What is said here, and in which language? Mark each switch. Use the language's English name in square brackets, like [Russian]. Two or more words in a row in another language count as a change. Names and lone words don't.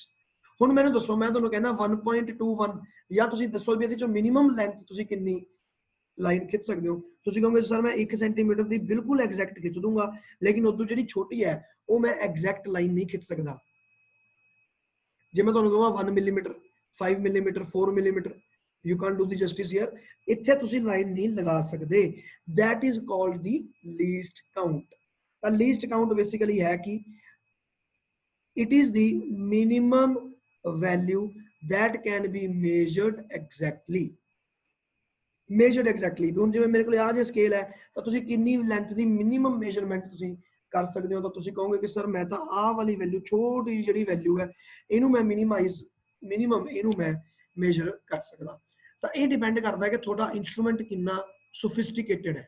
[Punjabi] ਹੁਣ ਮੈਨੂੰ ਦੱਸੋ, ਮੈਂ ਤੁਹਾਨੂੰ ਕਹਿੰਦਾ 1.21, ਜਾਂ ਤੁਸੀਂ ਦੱਸੋ ਵੀ ਇਹਦੇ ਚੋਂ [English] minimum length [Punjabi] ਤੁਸੀਂ ਕਿੰਨੀ ਲਾਈਨ ਖਿੱਚ ਸਕਦੇ ਹੋ? ਤੁਸੀਂ ਕਹੋਗੇ ਸਰ ਮੈਂ 1 ਸੈਂਟੀਮੀਟਰ ਦੀ ਬਿਲਕੁਲ ਐਗਜ਼ੈਕਟ ਖਿੱਚ ਦੂੰਗਾ, ਲੇਕਿਨ ਉਦੋਂ ਜਿਹੜੀ ਛੋਟੀ ਹੈ ਉਹ ਮੈਂ [English] exact line [Punjabi] ਨਹੀਂ ਖਿੱਚ ਸਕਦਾ। ਜੇ ਮੈਂ ਤੁਹਾਨੂੰ ਕਹਾਂ 1 ਮਿਲੀਮੀਟਰ, 5 ਮਿਲੀਮੀਟਰ, 4 ਮਿਲੀਮੀਟਰ, [English] you can't do the justice here। [Punjabi] ਇੱਥੇ ਤੁਸੀਂ ਲਾਈਨ ਨਹੀਂ ਲਗਾ ਸਕਦੇ। [English] that is called the least count। ਤਾਂ least count basically [Punjabi] ਹੈ ਕਿ [English] it is the minimum value that can be measured exactly। measured exactly। [Punjabi] ਹੁਣ ਜਿਵੇਂ ਮੇਰੇ ਕੋਲ ਆ ਜੇ ਸਕੇਲ ਹੈ, ਤਾਂ ਤੁਸੀਂ ਕਿੰਨੀ ਲੈਂਥ ਦੀ [English] minimum measurement [Punjabi] ਤੁਸੀਂ ਕਰ ਸਕਦੇ ਹੋ? ਤਾਂ ਤੁਸੀਂ ਕਹੋਗੇ ਕਿ ਸਰ ਮੈਂ ਤਾਂ ਆਹ ਵਾਲੀ ਵੈਲਿਊ, ਛੋਟੀ ਜਿਹੀ ਜਿਹੜੀ ਵੈਲਿਊ ਹੈ, ਇਹਨੂੰ ਮੈਂ ਮਿਨੀਮਮ ਇਹਨੂੰ ਮੈਂ ਮੇਜਰ ਕਰ ਸਕਦਾ। ਤਾਂ ਇਹ ਡਿਪੈਂਡ ਕਰਦਾ ਹੈ ਕਿ ਤੁਹਾਡਾ ਇੰਸਟਰੂਮੈਂਟ ਕਿੰਨਾ ਸੋਫਿਸਟੀਕੇਟਡ ਹੈ।